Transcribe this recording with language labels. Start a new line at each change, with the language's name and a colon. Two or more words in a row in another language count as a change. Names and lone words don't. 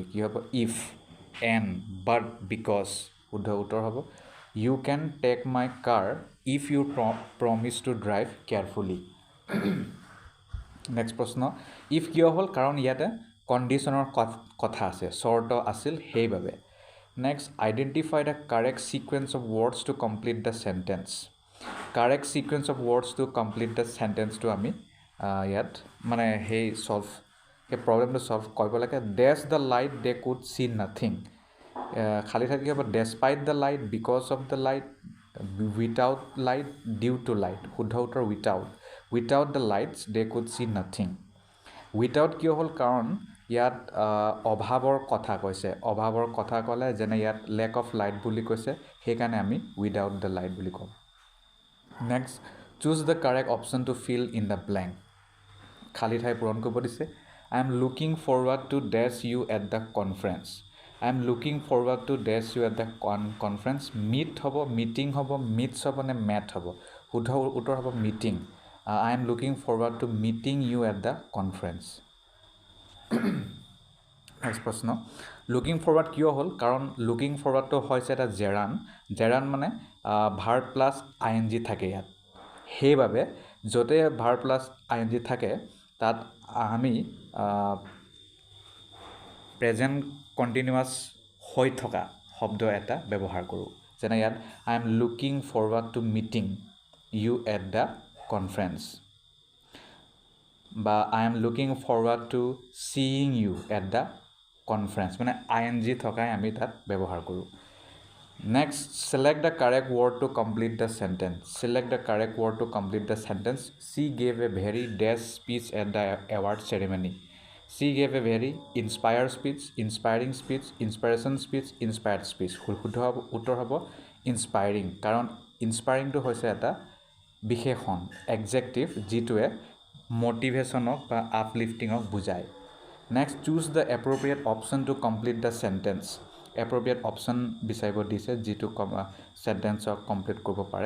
Assamese: কি হ'ব?
English: if, and, but, because.
Assamese: শুদ্ধ উত্তৰ হ'ব
English: you can take my car if you promise to drive carefully.
Assamese: নেক্সট প্ৰশ্ন, ইফ কিয় হ'ল? কাৰণ ইয়াতে কণ্ডিশ্যনৰ কথা আছে, চৰ্ত আছিল সেইবাবে।
English: Next, identify the correct sequence of words to complete the sentence. Correct sequence of words to complete the sentence to
Assamese: আমি ইয়াত মানে সেই সেই প্ৰব্লেমটো ছল্ভ কৰিব লাগে.
English: Dash the light they could see nothing.
Assamese: খালি থাকি হ'ব
English: despite the light, because of the light, without light, due to light.
Assamese: শুদ্ধ উত্তৰ
English: without the lights they could see nothing.
Assamese: উইথাউট কিয় হ'ল কাৰণ ইয়াত অভাৱৰ কথা কৈছে. অভাৱৰ কথা ক'লে যেনে ইয়াত
English: lack of light
Assamese: বুলি কৈছে, সেইকাৰণে আমি
English: without the light
Assamese: বুলি ক'ম.
English: Next, choose the correct option to fill in the blank.
Assamese: খালী ঠাই পূৰণ কৰিব দিছে.
English: I am looking forward to dash you at the conference. I am looking forward to dash you at the conference.
Assamese: মিট হ'ব, মিটিং হ'ব, মিটছ হ'ব নে মেট হ'ব? শুদ্ধ উত্তৰ হ'ব মিটিং.
English: I am looking forward to meeting you at the conference.
Assamese: Next প্ৰশ্ন,
English: looking forward
Assamese: কিয় হ'ল? কাৰণ
English: looking forward
Assamese: হৈছে এটা জেৰান মানে
English: verb plus ING
Assamese: থাকে ইয়াত. সেইবাবে য'তে
English: verb plus ING
Assamese: থাকে তাত আমি
English: present continuous
Assamese: হৈ থকা শব্দ এটা ব্যৱহাৰ কৰোঁ. যেনে ইয়াত
English: I am looking forward to meeting you at the conference, বা I am looking forward to seeing you at the conference,
Assamese: মানে ING থকাই আমি তাত ব্যৱহাৰ কৰোঁ.
English: Next, select the correct word to complete the sentence. Select the correct word to complete the sentence. She gave a very dash speech at the award ceremony. She gave a very inspired speech, inspiring speech, inspiration speech, inspired speech.
Assamese: শুদ্ধ উত্তৰ হ'ব ইনস্পায়াৰিং, কাৰণ ইনস্পায়াৰিংটো হৈছে এটা বিশেষণ, এডজেক্টিভ, যিটোৱে মটিভেশ্যনক বা আপলিফটিঙক বুজায়.
English: Next, choose the appropriate option to complete the sentence. appropriate option
Assamese: বিচাৰিব দিছে যিটো চেণ্টেঞ্চক কমপ্লিট কৰিব পাৰে.